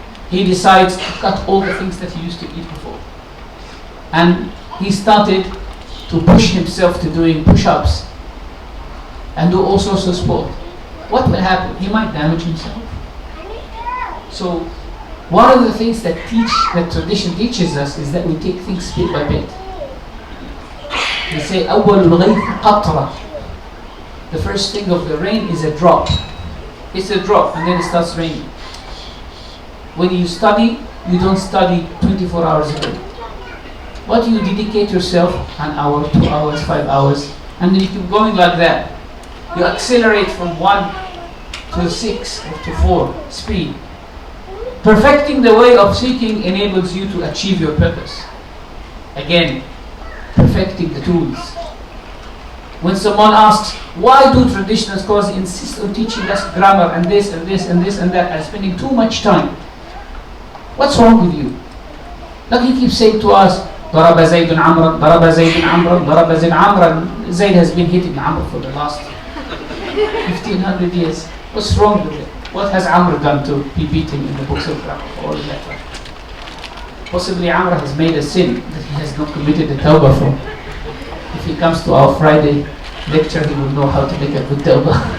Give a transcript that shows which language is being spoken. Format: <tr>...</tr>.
<en>He decides to cut all the things that he used to eat before. And he started to push himself to doing push-ups and do all sorts of sport. What will happen? He might damage himself. So One of the things that tradition teaches us is that we take things bit by bit. They say</en> <ar>أول الغيث قطرة.</ar> <en>The first thing of the rain is a drop. It's a drop and then it starts raining. When you study, you don't study 24 hours a day. But you dedicate yourself an hour, 2 hours, 5 hours, and then you keep going like that. You accelerate from 1 to 6 or to 4 speed. Perfecting the way of seeking enables you to achieve your purpose. Again, perfecting the tools. When someone asks, why do traditional scholars insist on teaching us grammar and this and this and this and that and spending too much time? What's wrong with you? Like he keeps saying to us,</en> <ar>ضرب زيد عمرا, ضرب زيد عمرا, ضرب زيد عمرا.</ar> <en>Zayd has been hitting Amr for the last 1500 years. What's wrong with it? What has Amr done to be beaten in the books of grammar or letter? Possibly Amr has made a sin that he has not committed the tawbah for. If he comes to our Friday lecture, he will know how to make a good tawbah.</en>